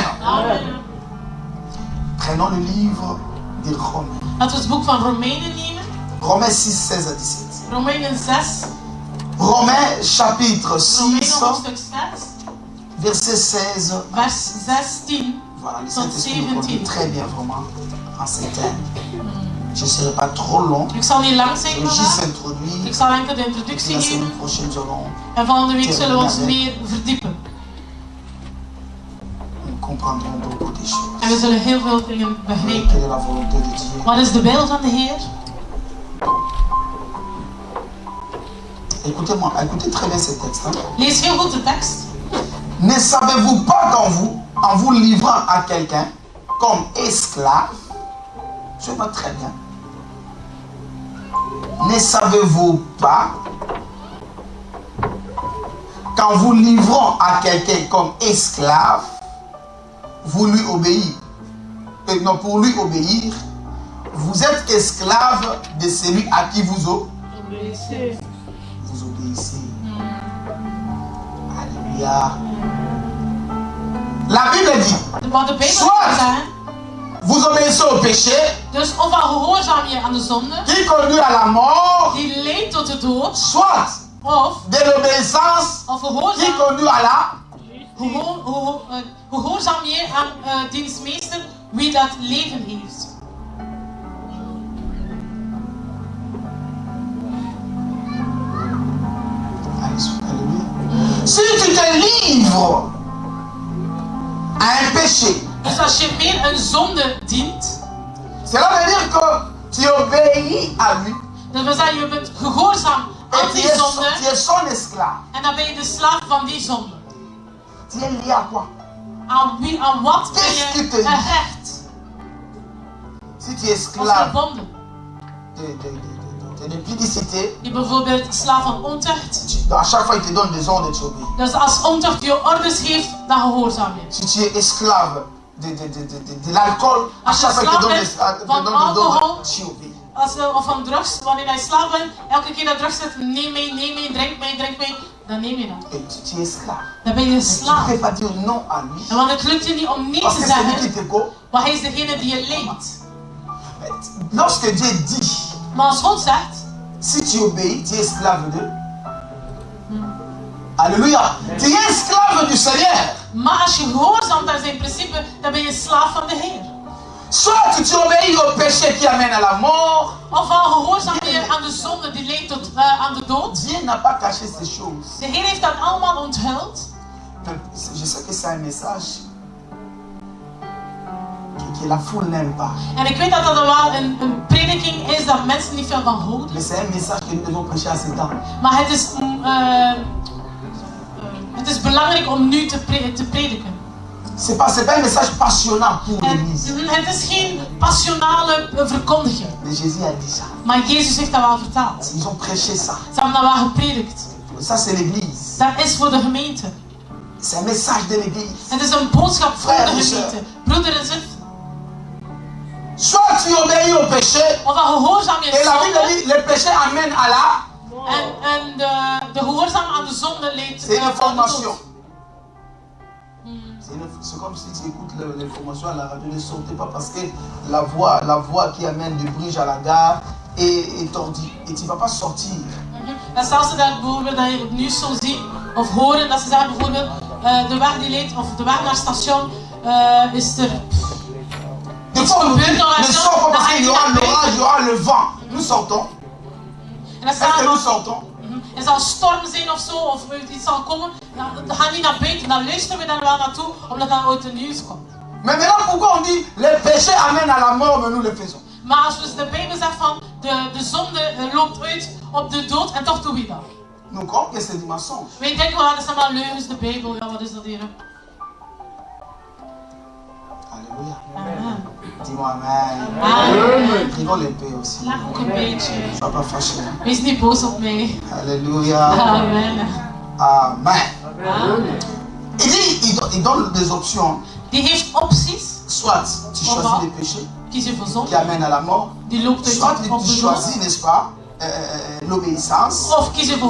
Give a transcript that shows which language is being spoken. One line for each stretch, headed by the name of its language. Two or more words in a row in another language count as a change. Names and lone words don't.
French: Amen. Prenons le livre des Romains.
Dutch: Laten we het boek van Romeinen nemen.
French: Romains 6, 16 à 17.
Dutch: Romeinen 6.
French: Romains chapitre 6,
Dutch: Romeinen hoofdstuk 6.
French: verset 16.
Dutch: Vers 16.
French: Voilà, le
Dutch: Tot
French: Saint-Esprit nous conduit 17. très bien vraiment en ces thèmes. Je ne serai pas trop long.
Dutch: Ik zal niet lang
French: Je
Dutch: zijn
French: vais juste
Dutch: vandaag.
French: introduire.
Dutch: Ik zal enkel de
French: La
Dutch: introductie
French: semaine
Dutch: geven.
French: prochaine, nous allons
Dutch: En volgende week zullen we ons meer verdiepen.
French: nous comprendrons beaucoup des choses.
Dutch: En we zullen heel veel dingen begrijpen.
French: Quelle est la volonté de Dieu?
Dutch: Wat is de wil van de Heer?
French: Écoutez-moi, écoutez très bien ces textes. Hein.
Dutch: Lees heel goed de tekst.
French: Ne savez-vous pas en vous livrant à quelqu'un comme esclave, je note très bien. Ne savez-vous pas qu'en vous livrant à quelqu'un comme esclave, vous lui obéir, et non pour lui obéir, vous êtes esclave de celui à qui vous obéissez. Vous obéissez. Alléluia. La Bible dit,
Dutch: Wat de Bijbel Zwart. zegt.
French: vous obéissez au péché
Dutch: Dus ofwel gehoorzaam je aan de zonde,
French: qui conduit à la mort,
Dutch: die leidt tot de dood,
French: soit
Dutch: of
French: de l'obéissance qui
Dutch: gehoorzaam,
French: conduit à la
Dutch: gehoorzaam je aan dienstmeester wie dat leven heeft.
French: Alléluia. Si tu te livres à un péché,
Dutch: Dus als je meer een zonde dient,
French: cela veut dire que tu obéis à lui
Dutch: dat wil zeggen je bent gehoorzaam aan
French: et tu
Dutch: die zonde
French: es son esclave.
Dutch: en dan ben je de slaaf van die zonde.
French: Tu es lié à quoi?
Dutch: Aan wat ben
French: Qu'est-ce qui te
Dutch: je
French: lie?
Dutch: gehecht?
French: Si tu es
Dutch: Of
French: esclave
Dutch: verbonden.
French: de publicité,
Dutch: Je bijvoorbeeld slaaf van ontucht.
French: à chaque fois il te donne des ordres, tu obéis.
Dutch: Dus als ontucht je orders geeft, dan gehoorzaam je.
French: Si tu es esclave de l'alcool, à
Dutch: Als je
French: chaque fois il te donne
Dutch: slaaf
French: des
Dutch: bent van alcohol,
French: tu obéis.
Dutch: of van drugs, wanneer je slaaf bent, elke keer dat drugs zegt, neem mee, drink mee, dan neem je dat.
French: Et tu es esclave.
Dutch: Dan ben je
French: Tu ne
Dutch: slaaf.
French: peux pas dire non à lui.
Dutch: En want het lukt je niet om nee
French: Parce
Dutch: te
French: que c'est lui qui
Dutch: zeggen, te go. maar hij is degene die je leidt.
French: Lorsque Dieu dit,
Dutch: Maar als God zegt,
French: si tu obéis, tu es esclave de. Alléluia. Tu es esclave du Seigneur.
Dutch: maar als je gehoorzaamt aan zijn principe, dan ben je slaaf van de Heer.
French: Soit tu obéis au péché qui amène à la mort.
Dutch: Ofwel gehoorzaam je aan de zonde die leidt tot, aan de dood.
French: Dieu n'a pas caché ces choses.
Dutch: De Heer heeft dat allemaal onthuld.
French: Je sais que c'est un message que la foule n'aime pas.
Dutch: En ik weet dat dat wel een prediking is dat mensen niet veel van houden.
French: Mais c'est un message que nous devons prêcher à ces temps.
Dutch: Maar het is belangrijk om nu te prediken.
French: C'est pas un message passionnant pour l'église.
Dutch: Het is geen passionale verkondiging.
French: Mais Jésus a dit ça.
Dutch: Maar Jezus heeft dat wel vertaald.
French: Ils ont prêché ça.
Dutch: Ze hebben dat wel gepredikt.
French: Ça c'est l'église.
Dutch: Dat is voor de gemeente.
French: C'est un message de l'église.
Dutch: Het is een boodschap voor
French: Frère,
Dutch: de gemeente. Broeder en zus.
French: Soit tu obéis au péché.
Dutch: Of dat gehoorzaam je
French: Et la Bible
Dutch: zonde.
French: dit, le péché amène à la.
Dutch: En de gehoorzaam aan de zonde leidt
French: C'est une
Dutch: tot de
French: information.
Dutch: dood.
French: C'est comme si tu écoutes l'information à la radio. Ne sortez pas parce que la voie qui amène du Bruges à la gare est tordue. Et tu ne vas pas sortir.
Dutch: En zelfs dat bijvoorbeeld dat je het nieuws zo ziet of horen dat ze zeggen bijvoorbeeld de weg die leidt of de weg naar het station is er.
French: Des fois, on nous dit, ne sors pas parce qu'il y aura l'orage, il y aura le vent. Nous sortons.
Dutch: En dat
French: Est-ce que nous sortons?
Dutch: er zal storm zijn of zo, of iets zal komen, dan gaan we niet naar buiten, dan luisteren we daar wel naartoe, omdat dan ooit de nieuws komt.
French: Mais maintenant, pourquoi on dit le péché amène à la mort, mais nous le faisons?
Dutch: Maar als dus de Bijbel zegt van de zonde loopt uit op de dood en toch doen we dat.
French: Nous croyons que c'est du mensonge.
Dutch: Wij denken wel, dat zijn maar leugens, de Bijbel. Ja, wat is dat hier?
French: Alléluia. Amen. Dis-moi amen. Amen. Rigole un peu aussi.
Dutch: Lach ook een beetje.
French: Sois pas fâché.
Dutch: Wees niet boos op mij.
French: Alléluia. Amen. Amen. Amen. Il donne des options.
Dutch: Die heeft opties.
French: Soit tu choisis les péchés
Dutch: Kies je voor
French: qui
Dutch: zonde.
French: amènent à la mort.
Dutch: Die loopt uit
French: Soit
Dutch: op
French: tu
Dutch: de
French: choisis,
Dutch: dood.
French: n'est-ce pas, l'obéissance
Dutch: Of kies je voor